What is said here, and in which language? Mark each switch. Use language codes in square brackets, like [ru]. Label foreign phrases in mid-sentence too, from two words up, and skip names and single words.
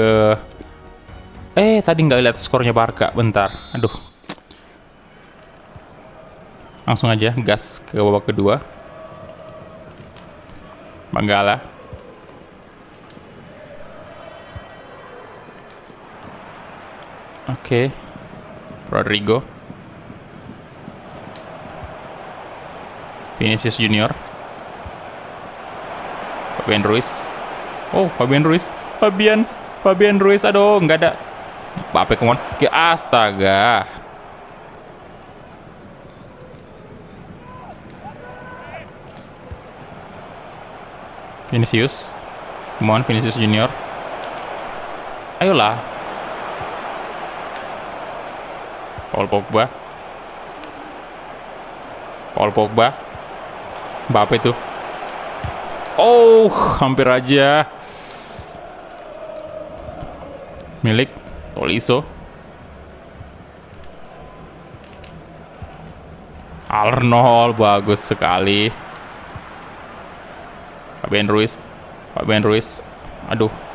[id] tadi nggak lihat skornya Barca, bentar. Aduh. Langsung aja gas ke babak kedua. Manggala. Oke. Rodrigo. Vinicius Junior. Fabian Ruiz. Oh, Fabian Ruiz. Fabian Ruiz. Aduh, nggak ada. [en] Mbappe, come on. [id] Astaga. Vinicius. [en] Come on, Vinicius Junior. [id] Ayolah. Paul Pogba. Mbappe tuh. Oh, hampir aja. Milik Tolisso. Arnold, bagus sekali. Fabian Ruiz. Aduh.